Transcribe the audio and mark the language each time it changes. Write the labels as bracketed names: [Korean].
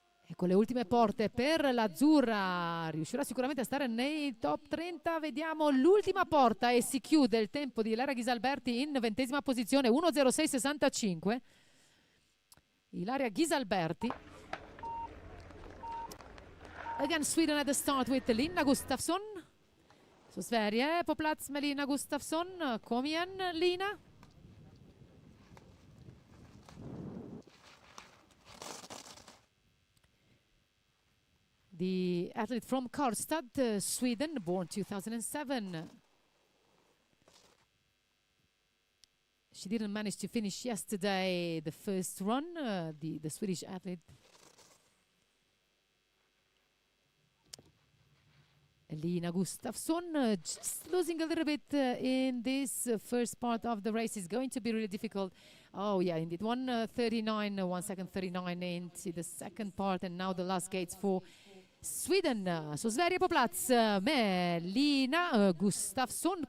[Italian] Ecco le ultime porte per l'azzurra, riuscirà sicuramente a stare nei top 30, vediamo l'ultima porta e si chiude il tempo di Ilaria Ghisalberti in 20ª posizione, 1:06.65. Ilaria Ghisalberti. [English] Again Sweden at the start with Lina Gustafsson. [Swedish] Så Sverige på plats med Lina Gustafsson. Kom igen Lina. [English] The athlete from Karlstad, Sweden, born 2007. She didn't manage to finish yesterday the first run, the Swedish athlete. Lina Gustafsson, just losing a little bit in this first part of the race. Is going to be really difficult. Oh yeah, indeed, 1:39, 1 second 39 into the second part, and now the last gates for Sweden. [Swedish] Så Sverige på plats med Lina Gustafsson.